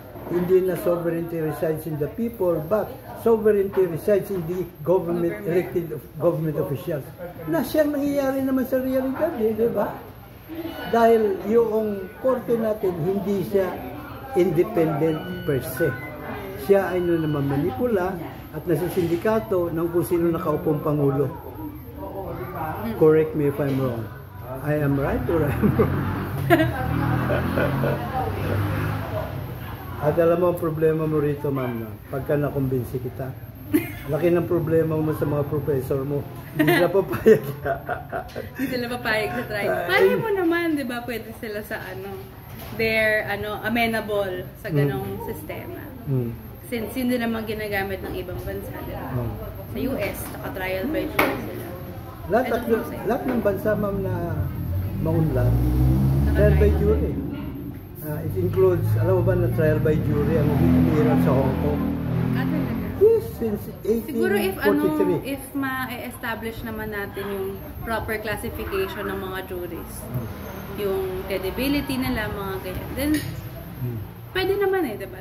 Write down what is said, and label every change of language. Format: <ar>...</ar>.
<tl>Hindi na</tl> <en>sovereignty resides in the people, but sovereignty resides in the government, elected government officials.</en> <tl>Na siyang nangyayari naman sa realidad, di ba? Dahil yung korte natin, hindi siya independent per se. Siya ay naman manipula at nasa sindikato ng kung sino nakaupong pangulo.</tl> <en>Correct me if I'm wrong. I am right or I am wrong?</en> <tl>At alam mo ang problema mo rito, ma'am, pagka nakumbinsi kita. Laki ng problema mo sa mga professor mo. Hindi sila papayag. Hindi sila papayag sa trial. Kaya mo naman, di ba, pwede sila sa</tl> <en>they're amenable</en> <tl>sa ganong sistema. Since hindi naman ginagamit ng ibang bansa, di ba? Sa US, naka-trial by jury sila. Lahat ng bansa, ma'am, na maunlad, trial by jury.</tl> <en>It includes,</en> <tl>alam mo ba na trial by jury ang umiiral sa Hong Kong?</tl> <en>Yes, since 1843.</en> <tl>Siguro if ma-establish naman natin yung proper classification ng mga juries, yung credibility nila, mga ganyan, then pwede naman diba?</tl>